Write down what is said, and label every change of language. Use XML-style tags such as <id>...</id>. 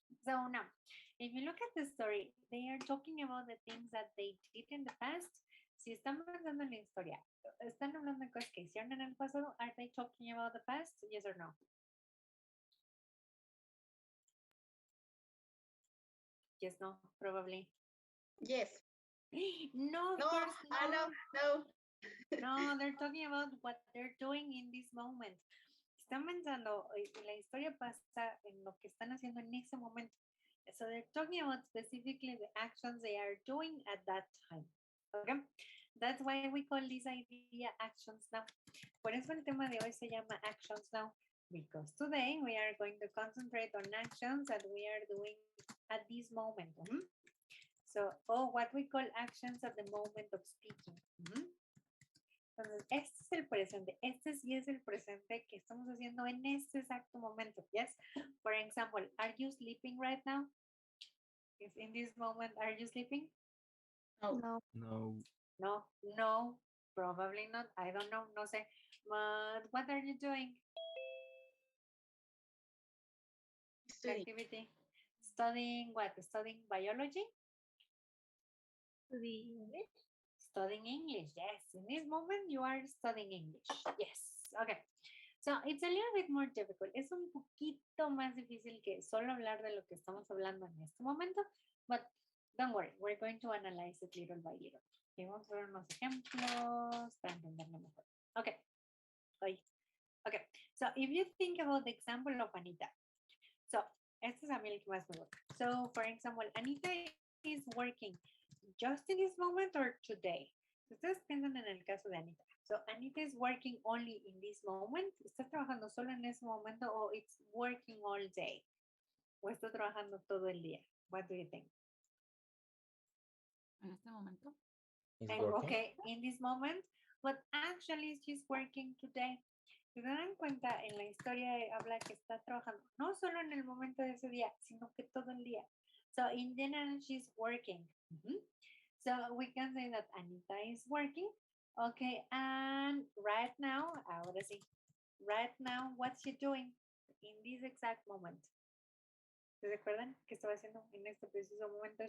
<en>So now, if you look at the story, they are talking about the things that they did in the past.</en> <es>Si están hablando en la historia, están hablando de cosas que hicieron en el pasado.</es> <en>Are they talking about the past? Yes or no? Yes, no, probably. Yes. No, of No, course no. No. No, they're talking about what they're doing in this moment.</en> <es>Están pensando en la historia pasa en lo que están haciendo en ese momento.</es> <en>So they're talking about specifically the actions they are doing at that time. Okay? That's why we call this idea actions now.</en> <es>Por eso el tema de hoy se llama actions now.</es> <en>Because today we are going to concentrate on actions that we are doing at this moment. So, what we call actions at the moment of speaking.</en> <es>Entonces, este es el presente. Este sí es el presente que estamos haciendo en este exacto momento.</es> <en>Yes. For example, are you sleeping right now? If in this moment, are you sleeping? No. No, probably not. I don't know.</en> <es>No sé.</es> <en>But what are you doing? Studying. Activity. Studying what? Studying biology? Studying English. Studying English. Yes. In this moment, you are studying English. Yes. Okay. So it's a little bit more difficult.</en> <es>Es un poquito más difícil que solo hablar de lo que estamos hablando en este momento.</es> <en>But don't worry. We're going to analyze it little by little.</en> <es>Okay, vamos a ver unos ejemplos para entenderlo mejor.</es> <en>Okay. Okay. So if you think about the example of Anita. So</en> <es>Este es a mí el que más me gusta.</es> <en>So, for example, Anita is working just in this moment or today.</en> <es>Ustedes piensan en el caso de Anita.</es> <en>So, Anita is working only in this moment.</en> <es>¿Está trabajando solo en ese momento o</es> <en>it's working all day?</en> <es>¿O está trabajando todo el día?</es> <en>What do you think?</en> <es>En este momento.</es> <en>He's And, working. okay, in this moment, but actually she's working today.</en> <es>Si se dan cuenta, en la historia habla que está trabajando no solo en el momento de ese día, sino que todo el día.</es> <en>So in general, she's working. So we can say that Anita is working. Okay, and right now,</en> <es>ahora sí,</es> <en>right now, what's she doing in this exact moment?</en> <es>¿Se recuerdan qué estaba haciendo en este preciso momento?</es>